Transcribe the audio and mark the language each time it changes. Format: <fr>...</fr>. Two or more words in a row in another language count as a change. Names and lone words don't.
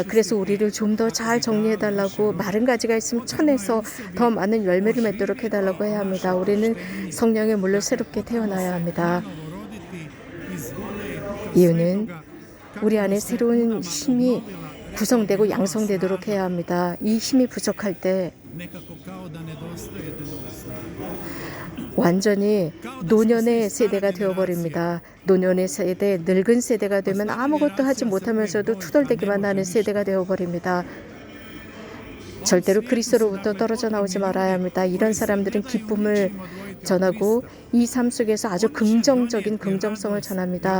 <ko>그래서 우리를 좀 더 잘 정리해달라고, 마른 가지가 있으면 쳐내서 더 많은 열매를 맺도록 해달라고 해야 합니다. 우리는 성령의 물로 새롭게 태어나야 합니다. 이유는 우리 안에 새로운 힘이 구성되고 양성되도록 해야 합니다. 이 힘이 부족할 때</ko> <hr>nekako kao da nedostajete nove snage.</hr> <ko>완전히 노년의 세대가 되어버립니다. 노년의 세대, 늙은 세대가 되면 아무것도 하지 못하면서도 투덜대기만 하는 세대가 되어버립니다. 절대로 그리스도로부터 떨어져 나오지 말아야 합니다. 이런 사람들은 기쁨을 전하고 이 삶 속에서 아주 긍정적인 긍정성을 전합니다.</ko>